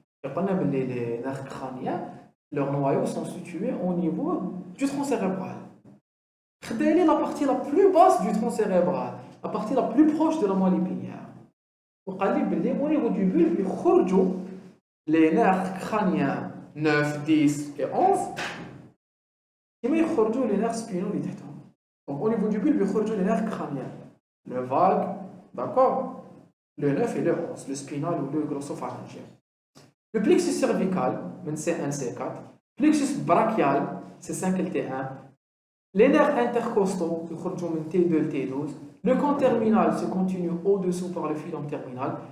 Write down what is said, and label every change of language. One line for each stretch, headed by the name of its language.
French: Et pendant les nerfs crâniens, leurs noyaux sont situés au niveau du tronc cérébral. Regardez la partie la plus basse du tronc cérébral, la partie la plus proche de la moelle épinière. Au niveau du bulbe, les nerfs crâniens 9, 10 et 11.
Arabic: كما يخرجوا
French: les nerfs spinaux
Arabic: اللي تحتهم.
French: Donc au niveau du bulbe
Arabic: يخرجوا
French: les nerfs crâniens. Le vague, d'accord, le 9 et le 11, le spinal ou le glossopharyngien. Le plexus cervical, من C1 C4, plexus brachial, C5 T1. Les nerfs intercostaux
Arabic: يخرجوا من
French: T2 T12. Le con terminal se continue au-dessous par le filum terminal.